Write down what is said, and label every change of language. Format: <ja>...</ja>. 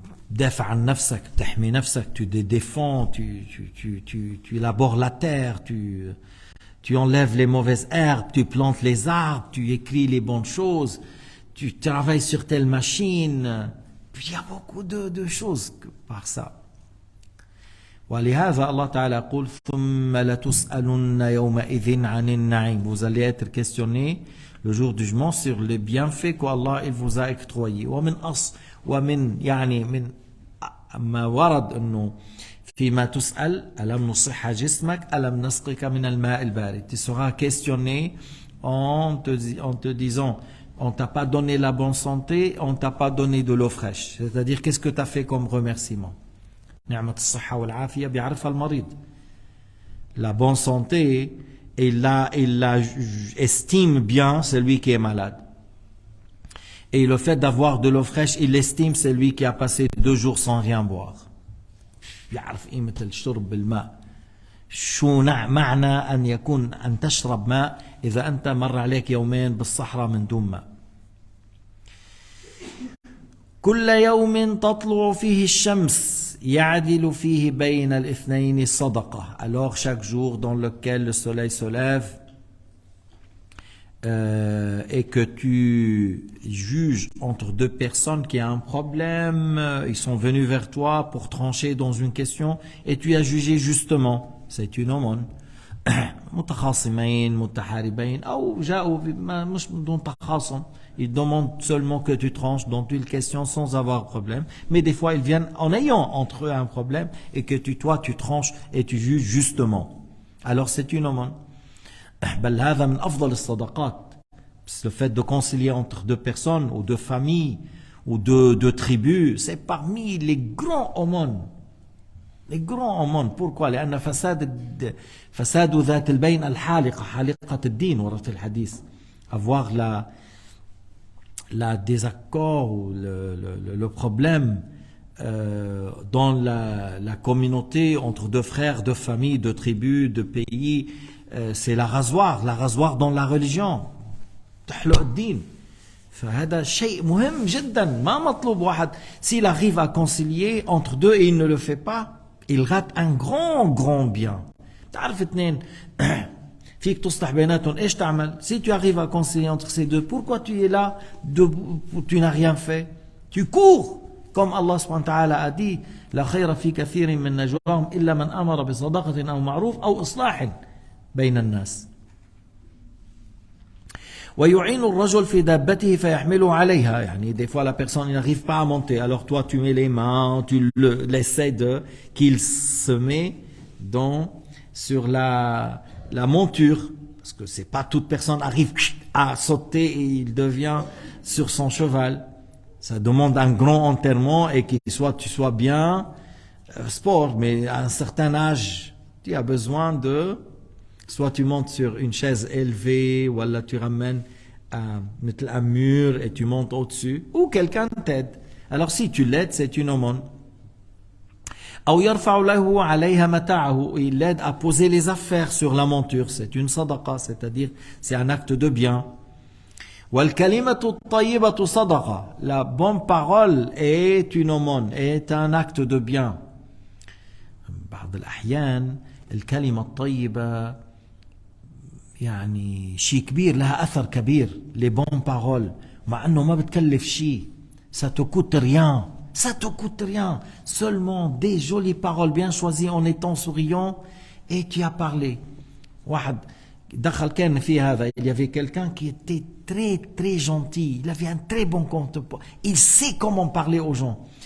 <ar>دافع عن نفسك, تحمي نفسك,</ar> <fr>tu te défends, tu labores la terre, tu enlèves les mauvaises herbes, tu plantes les arbres, tu écris les bonnes choses, tu travailles sur telle machine. Il y a beaucoup de choses par ça.</fr> <ar>ولهذا الله تعالى يقول ثم لتسألن يومئذ عن النعيم.</ar> <fr>Vous allez être questionné le jour du jugement sur les bienfaits qu'Allah il vous a octroyés.</fr> <ar>ومن يعني من ما ورد انه فيما تسأل ألم نصح جسمك ألم نسقك من الماء البارد.</ar> <fr>Tu seras questionné en te disant on t'a pas donné la bonne santé, on t'a pas donné de l'eau fraîche. C'est-à-dire qu'est-ce que tu as fait comme remerciement.</fr> <ar>نعمة الصحة والعافية بيعرفها المريض.</ar> <fr>La bonne santé et il estime bien celui qui est malade. Et le fait d'avoir de l'eau fraîche, il estime celui qui a passé 2 jours sans rien boire.</fr> <ar>يعرف قيمة الشرب بالماء. شو معنى أن تشرب ماء إذا أنت مر عليك يومين بالصحراء من دون ماء. كل يوم تطلع فيه الشمس يعدل فيه بين الاثنين صدقة.</ar> <fr>Alors chaque jour dans lequel le soleil se lève et que tu juges entre 2 personnes qui ont un problème, ils sont venus vers toi pour trancher dans une question et tu as jugé justement, c'est une aumône.</fr> <ar>متخاصمين متحاربين أو جاءوا مش بدون تخاصم,</ar> <fr>ils demandent seulement que tu tranches dans une question sans avoir problème, mais des fois ils viennent en ayant entre eux un problème et que toi tu tranches et tu juges justement. Alors c'est une aumône.</fr> <ar>بل هذا من أفضل الصدقات.</ar> <fr>Le fait de concilier entre 2 personnes ou 2 familles ou 2 tribus, c'est parmi les grands aumônes. Les grands aumônes. Pourquoi?</fr> <ar>لأن فساد ذات البين الحالقة حالقة الدين ورد الحديث.</ar> <fr>Avoir la désaccord ou le problème dans la communauté entre 2 frères, 2 familles, 2 tribus, 2 pays, c'est la rasoir dans la religion.</fr> <ar>تحلق الدين. فهذا شيء مهم جدا. ما مطلوب واحد</ar> <fr>s'il arrive à concilier entre 2 et il ne le fait pas, il rate un grand bien.</fr> <ar>تعرف اثنين فيك تصلح بيناتهم, ايش تعمل?</ar> <fr>Si tu arrives à concilier entre ces 2, pourquoi tu es là, tu n'as rien fait? Tu cours, comme Allah subhanahu wa ta'ala a dit,</fr> <ar>لا خير في كثير من نجواهم إلا من أمر بصدقة أو معروف أو إصلاح بين الناس. ويعين الرجل في دابته فيحمله عليها.</ar> <fr>يعني des fois la personne n'arrive pas à monter, alors toi tu mets les mains, tu l'essaies qu'il se met sur la monture, parce que c'est pas toute personne arrive à sauter et il devient sur son cheval. Ça demande un grand enterrement et que tu sois bien sport, mais à un certain âge tu as besoin soit tu montes sur une chaise élevée, ou alors tu ramènes un mur et tu montes au-dessus, ou quelqu'un t'aide. Alors si tu l'aides, c'est une aumône.</fr> <ar>أو يرفع له عليها متاعه,</ar> <fr>il l'aide à poser les affaires sur la monture, c'est une sadaqa, c'est-à-dire c'est un acte de bien.</fr> <ar>والكلمة الطيبة صدقة,</ar> <fr>la bonne parole est une aumône, est un acte de bien.</fr> <ar>بعض الأحيان الكلمة الطيبة يعني شيء كبير, لها أثر كبير.</ar> <fr>les bonnes paroles,</fr> <ar>مع أنه ما بتكلف شيء,</ar> <fr>ça te coûte rien. Ça te coûte rien, seulement des jolies paroles bien choisies en étant souriant et tu as parlé.</fr> <ar>واحد دخل كان في هذا,</ar> <fr>il y avait quelqu'un qui était très gentil, il avait un très bon compte, il sait comment parler aux gens.</fr>